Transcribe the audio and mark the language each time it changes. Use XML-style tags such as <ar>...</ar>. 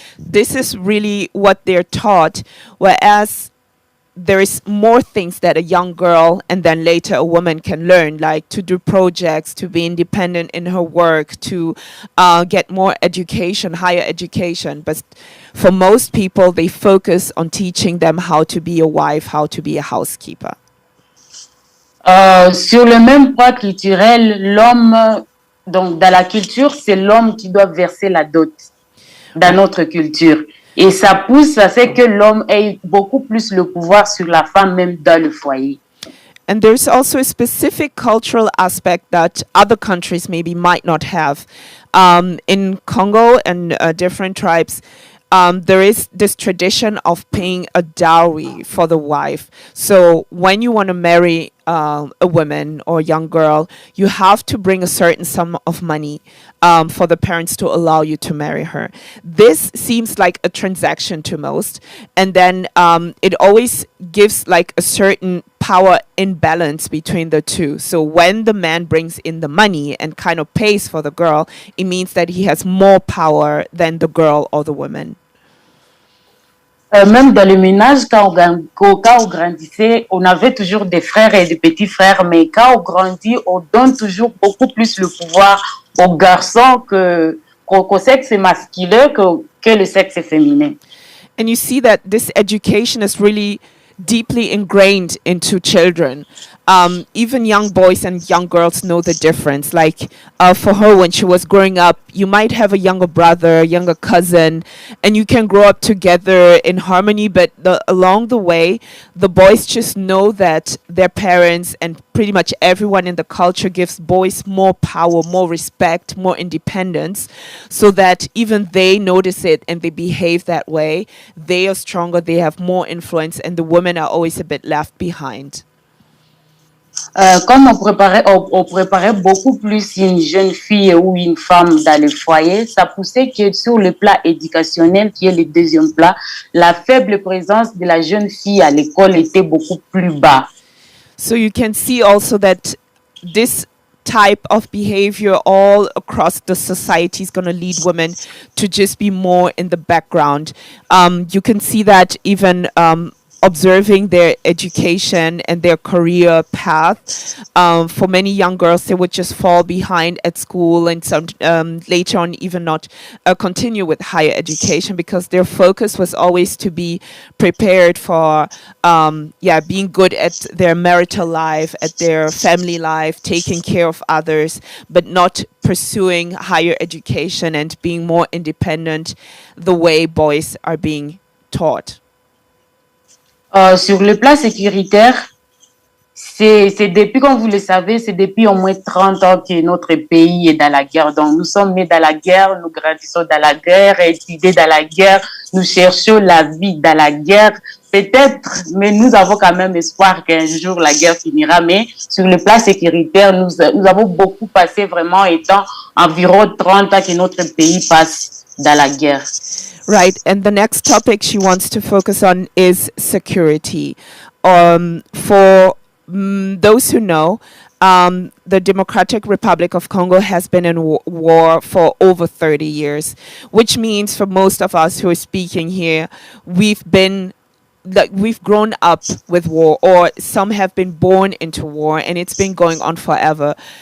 <en>This is really what they're taught, whereas there is more things that a young girl and then later a woman can learn, like to do projects, to be independent in her work, to get more education, higher education. But for most people, they focus on teaching them how to be a wife, how to be a housekeeper.</en> <fr>Sur le même point culturel, l'homme, donc dans la culture, c'est l'homme qui doit verser la dot dans notre culture. Et ça pousse à ce que l'homme ait beaucoup plus le pouvoir sur la femme, même dans le foyer.</fr> <en>And there's also a specific cultural aspect that other countries maybe might not have. In Congo and different tribes, there is this tradition of paying a dowry for the wife. So when you want to marry a woman or a young girl, you have to bring a certain sum of money for the parents to allow you to marry her. This seems like a transaction to most. And then it always gives like a certain power imbalance between the two. So when the man brings in the money and kind of pays for the girl, it means that he has more power than the girl or the woman.</en> <fr>Même dans le ménage, quand on grandissait, on avait toujours des frères et des petits frères, mais quand on grandit, on donne toujours beaucoup plus le pouvoir aux garçons qu'au sexe masculin que le sexe féminin.</fr> <en>And you see that this education is really deeply ingrained into children. Even young boys and young girls know the difference. Like for her, when she was growing up, you might have a younger brother, younger cousin, and you can grow up together in harmony. But along the way, the boys just know that their parents and pretty much everyone in the culture gives boys more power, more respect, more independence, so that even they notice it and they behave that way. They are stronger, they have more influence, and the women are always a bit left behind.</en> <fr>Comme on préparait beaucoup plus une jeune fille ou une femme dans le foyer, ça poussait que sur le plan éducationnel, qui est le deuxième plan, la faible présence de la jeune fille à l'école était beaucoup plus bas.</fr> <en>So you can see also that this type of behavior all across the society is going to lead women to just be more in the background. You can see that even observing their education and their career path. For many young girls, they would just fall behind at school and some later on even not continue with higher education because their focus was always to be prepared for being good at their marital life, at their family life, taking care of others, but not pursuing higher education and being more independent the way boys are being taught.</en> <fr>Sur le plan sécuritaire, c'est depuis, comme vous le savez, c'est depuis au moins 30 ans que notre pays est dans la guerre. Donc, nous sommes nés dans la guerre, nous grandissons dans la guerre, étudiés dans la guerre, nous cherchons la vie dans la guerre. Peut-être, mais nous avons quand même espoir qu'un jour la guerre finira. Mais sur le plan sécuritaire, nous avons beaucoup passé vraiment étant environ 30 ans que notre pays passe dans la guerre.</fr> <en>Right, and the next topic she wants to focus on is security. For those who know, the Democratic Republic of Congo has been in war for over 30 years, which means for most of us who are speaking here, we've grown up with war, or some have been born into war, and it's been going on forever.</en>